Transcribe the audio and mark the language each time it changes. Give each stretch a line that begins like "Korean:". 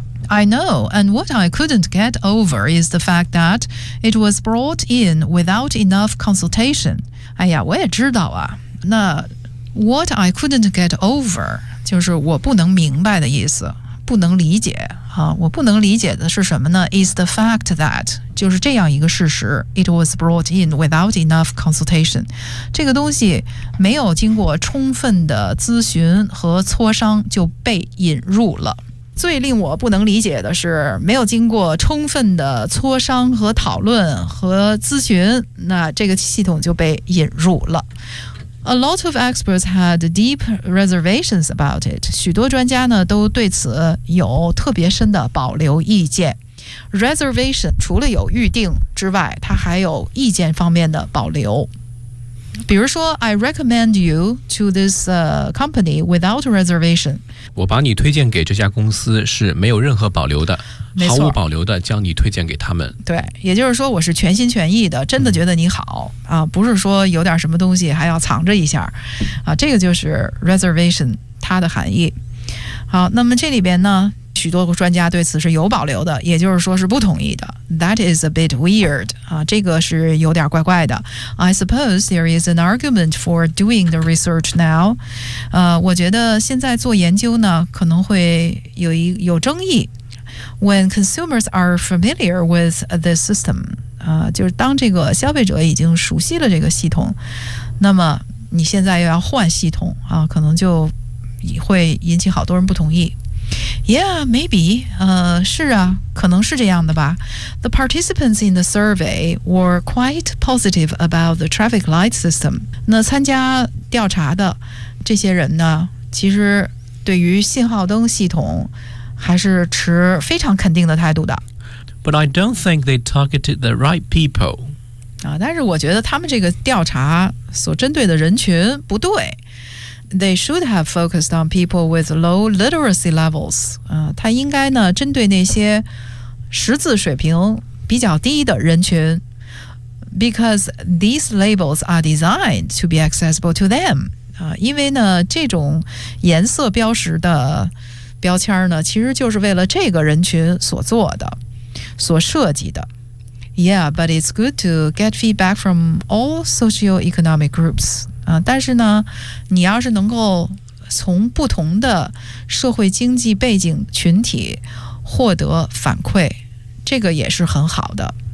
English: I know and what I couldn't get over is the fact that it was brought in without enough consultation
Chinese: 哎呀我也知道啊那
English: what I couldn't get over
Chinese: 就是我不能明白的意思不能理解啊，我不能理解的是什么呢 ？
English: Is the fact that
Chinese: 就是这样一个事实 ，
English: it was brought in without enough consultation，
Chinese: 这个东西没有经过充分的咨询和磋商就被引入了。最令我不能理解的是，没有经过充分的磋商和讨论和咨询，那这个系统就被引入了。
English: A lot of experts had deep reservations about it.
Chinese: 许多专家呢都对此有特别深的保留意见。 Reservation 除了有预定之外，它还有意见方面的保留。比如说
English: ，I recommend you to this company without reservation.
Chinese: 我把你推荐给这家公司是没有任何保留的，没错，毫无保留的将你推荐给他们。对，也就是说我是全心全意的，真的觉得你好、啊，不是说有点什么东西还要藏着一下，啊，这个就是 reservation 它的含义。好，那么这里边呢？许多专家对此是有保留的，也就是说是不同意的。
English: That is a bit weird.
Chinese: 啊，这个是有点怪怪的。
English: I suppose there is an argument for doing the research now.
Chinese: 我觉得现在做研究呢，可能会有争议。
English: When consumers are familiar with the system,
Chinese: 就是当这个消费者已经熟悉了这个系统，那么你现在又要换系统啊，可能就会引起好多人不同意。
English: Yeah, maybe.
Chinese: 是啊，可能是这样的吧。
English: The participants in the survey were quite positive about the traffic light system.
Chinese: 那参加调查的这些人呢，其实对于信号灯系统还是持非常肯定的态度的。
English: But I don't think they targeted the right people.
Chinese: 啊，但是我觉得他们这个调查所针对的人群不对。
English: They should have focused on people with low literacy levels.
Chinese: 他应该呢针对那些识字水平比较低的人群 ，
English: because these labels are designed to be accessible to them.
Chinese: 因为呢这种颜色标识的标签呢，其实就是为了这个人群所做的、所设计的。
English: Yeah, but it's good to get feedback from all socioeconomic groups.
Chinese: 但是呢你要是能够从不同的社会经济背景群体获得反馈这个也是很好的。